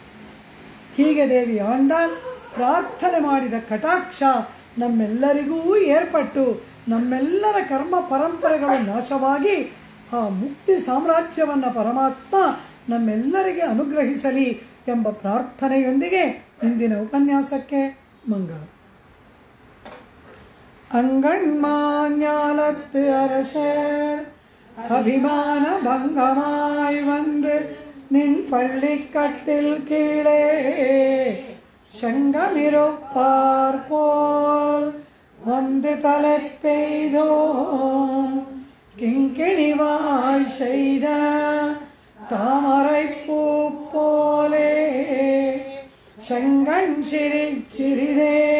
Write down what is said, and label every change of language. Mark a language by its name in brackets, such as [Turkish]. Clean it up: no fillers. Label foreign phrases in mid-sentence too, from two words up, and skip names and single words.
[Kannada] ಹೀಗೆ ದೇವಿ ಆಂಡಾಳ್ ಪ್ರಾರ್ಥನೆ ಮಾಡಿದ ಕಟಾಕ್ಷ ನಮ್ಮೆಲ್ಲರಿಗೂ ಏರ್ಪಟ್ಟು ನಮ್ಮೆಲ್ಲರ ಕರ್ಮ ಪರಂಪರೆಗಳು ನಾಶವಾಗಿ ಆ ಮುಕ್ತಿ ಸಾಮ್ರಾಜ್ಯವನ್ನು ಪರಮಾತ್ಮ ನಮ್ಮೆಲ್ಲರಿಗೆ ಅನುಗ್ರಹಿಸಲಿ ಎಂಬ ಪ್ರಾರ್ಥನೆಯೊಂದಿಗೆ ಇಂದಿನ ಉಪನ್ಯಾಸಕ್ಕೆ ಮಂಗಳ. [Tamil] அங்கண்மாஞாலத்து அரசர் அபிமான பங்கமாய் வந்து நின் பள்ளிக்கட்டில் கீழே செங்கமிருப்பார் போல் வந்து தலை பெய்தோம் கிங்கிணிவாய் செய்த தாமரை பூ போலே செங்கண் சிறிதே